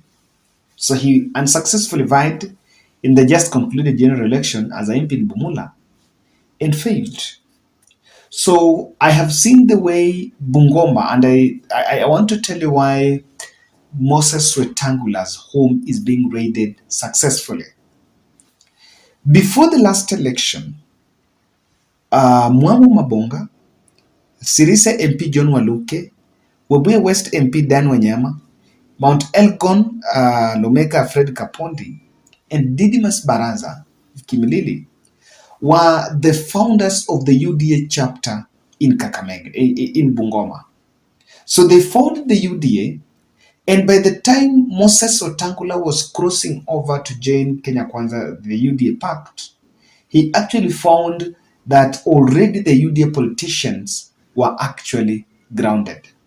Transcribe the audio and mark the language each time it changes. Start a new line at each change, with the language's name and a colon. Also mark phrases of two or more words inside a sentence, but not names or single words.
English: So he unsuccessfully vied in the just concluded general election as an MP in Bumula and failed. So I have seen the way Bungoma, and I want to tell you why Moses Wetangula's home is being raided successfully. Before the last election, Mwambu Mabonga, Sirisa MP John Waluke, Webuye West MP Dan Wanyama, Mount Elgon Lomeka Fred Kapondi, and Didymus Baraza Kimilili were the founders of the UDA chapter in Kakamega, in Bungoma. So they founded the UDA, and by the time Moses Wetangula was crossing over to join Kenya Kwanza, the UDA pact, he actually found that already the UDA politicians were actually grounded.